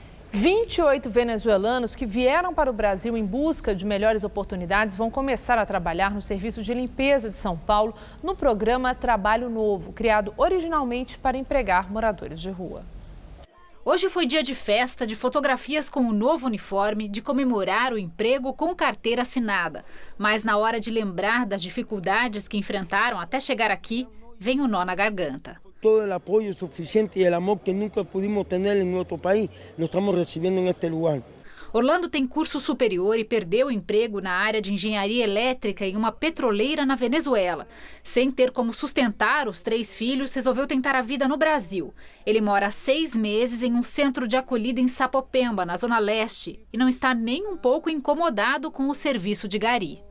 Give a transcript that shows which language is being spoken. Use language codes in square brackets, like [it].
[pt] 28 venezuelanos que vieram para o Brasil em busca de melhores oportunidades vão começar a trabalhar no Serviço de Limpeza de São Paulo no programa Trabalho Novo, criado originalmente para empregar moradores de rua. Hoje foi dia de festa, de fotografias com o novo uniforme, de comemorar o emprego com carteira assinada. Mas na hora de lembrar das dificuldades que enfrentaram até chegar aqui, vem o nó na garganta. [es] Todo el apoyo suficiente y el amor que nunca pudimos tener en nuestro país, lo estamos recibiendo en este lugar. [pt] Orlando tem curso superior e perdeu o emprego na área de engenharia elétrica em uma petroleira na Venezuela. Sem ter como sustentar os 3 filhos, resolveu tentar a vida no Brasil. Ele mora há 6 meses em um centro de acolhida em Sapopemba, na Zona Leste, e não está nem um pouco incomodado com o serviço de gari.